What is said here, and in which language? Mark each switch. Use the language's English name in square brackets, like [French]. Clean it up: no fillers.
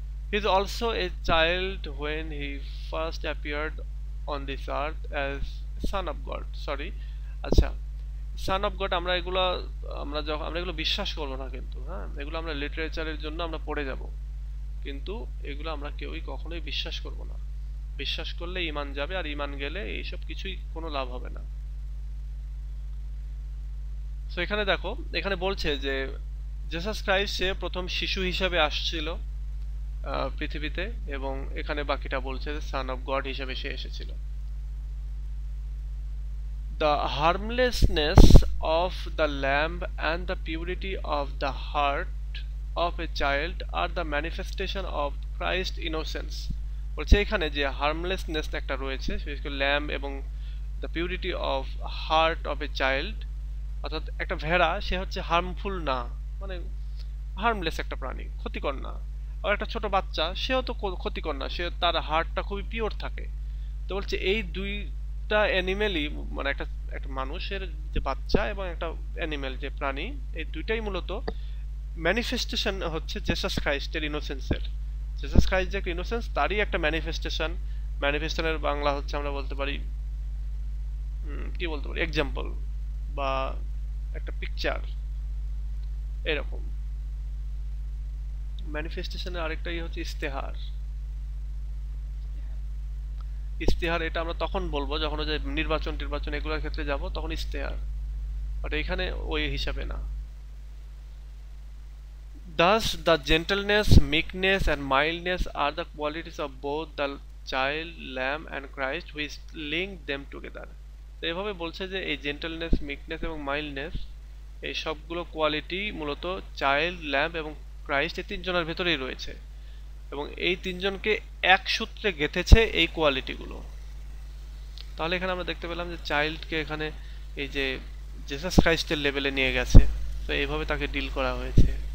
[English] He is also a child when he first appeared on this earth as son of God. [Bangla] আচ্ছা, son of God আমরা এগুলো বিশ্বাস করবো না, কিন্তু হ্যাঁ, এগুলো আমরা লিটারেচারের জন্য আমরা পড়ে যাব, কিন্তু এগুলো আমরা কেউই কখনোই বিশ্বাস করব না। বিশ্বাস করলে ঈমান যাবে, আর ঈমান গেলে এইসব কিছুই কোনো লাভ হবে না। তো এখানে দেখো, এখানে বলছে যে জেসাস ক্রাইস্ট সে প্রথম শিশু হিসাবে আসছিল পৃথিবীতে, এবং এখানে বাকিটা বলছে যে সান অফ গড হিসেবে সে এসেছিল। [English] The harmlessness of the lamb and the purity of the heart of a child are the manifestation of Christ's innocence. [Bangla] বলছে এখানে যে হার্মলেসনেস একটা রয়েছে, বিশেষ করে ল্যাম্ব এবং [English] the purity of heart of a child, [Bangla] অর্থাৎ একটা ভেড়া সে হচ্ছে হার্মফুল না, মানে হার্মলেস একটা প্রাণী, ক্ষতিকর না, আর একটা ছোট বাচ্চা সেও তো ক্ষতিকর না, সে তার হার্টটা খুবই পিওর থাকে। তো বলছে এই দুইটা অ্যানিমেলই, মানে একটা মানুষের যে বাচ্চা এবং একটা অ্যানিমেল যে প্রাণী, এই দুইটাই মূলত ম্যানিফেস্টেশন হচ্ছে জেসাস ক্রাইস্টের ইনোসেন্সের। জেসাস ক্রাইস্ট যে ইনোসেন্স তারই একটা ম্যানিফেস্টেশন। ম্যানিফেস্টেশনের বাংলা হচ্ছে আমরা বলতে পারি কি বলতে পারি, এক্সাম্পল বা একটা পিকচার এরকম। ম্যানিফেস্টেশনের আরেকটা হচ্ছে ইস্তেহার। ইস্তেহার এটা আমরা তখন বলবো যখন ওই যে নির্বাচন টির্বাচন এগুলোর ক্ষেত্রে যাব, তখন ইস্তেহার, বাট এখানে ওই হিসাবে না। [English] Thus, the gentleness, meekness, and mildness are the qualities of both the child, lamb, and Christ, which link them together. [Bangla] তো এভাবে বলছে যে এই জেন্টেলনেস, মিকনেস এবং মাইল্ডনেস এই সবগুলো কোয়ালিটি মূলত চাইল্ড, ল্যাম্ব এবং ক্রাইস্ট এই তিনজনের ভেতরেই রয়েছে, এবং এই তিনজনকে এক সূত্রে গেঁথেছে এই কোয়ালিটিগুলো। তাহলে এখানে আমরা দেখতে পেলাম যে চাইল্ডকে এখানে এই যে জেসাস ক্রাইস্টের লেভেলে নিয়ে গেছে, তো এইভাবে তাকে ডিল করা হয়েছে।